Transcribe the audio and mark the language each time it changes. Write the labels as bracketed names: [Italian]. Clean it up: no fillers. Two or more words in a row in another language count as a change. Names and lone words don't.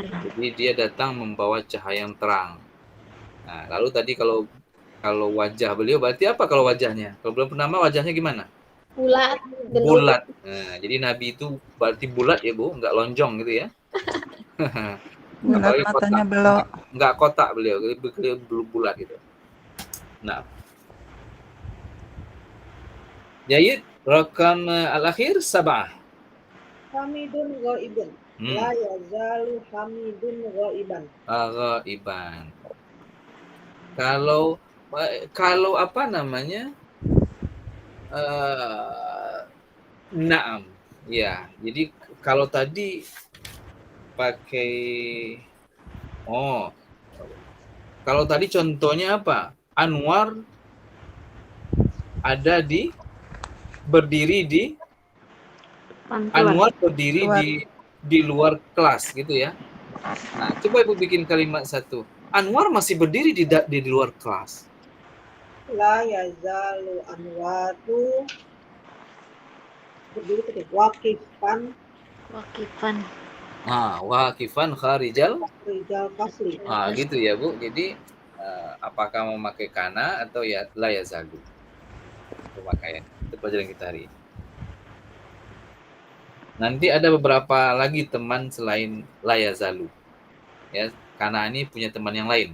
[Indonesian] Jadi dia datang membawa cahaya yang terang. Lalu tadi kalau wajah beliau berarti apa kalau wajahnya? Kalau bulan purnama wajahnya gimana? Bulat. Jadi Nabi itu berarti bulat ya, Bu, nggak lonjong gitu ya. Bulat, matanya belok. Nggak kotak beliau bulat gitu. Nah. [Arabic] جيد، الرقم الأخير 7. حامدٌ غائبٌ. لا يزال حامدٌ غائبًا. Ghaiban. [Indonesian] Kalau apa namanya? Naam. Ya, jadi kalau tadi pakai kalau tadi contohnya apa? Anwar berdiri di luar kelas gitu ya. Nah, coba Ibu bikin kalimat satu. Anwar masih berdiri di luar kelas. [Arabic] لا يزال أنورُ berdiri واقفًا. واقفًا خارجَ fasli. [Indonesian] Gitu ya, Bu. Jadi apakah mau pakai kana atau ya [Arabic] لا يزال? [Indonesian] Pemakaian. Itu pelajaran kita hari ini. Nanti ada beberapa lagi teman selain [Arabic] لا يزال. [Indonesian] Ya, karena ini punya teman yang lain.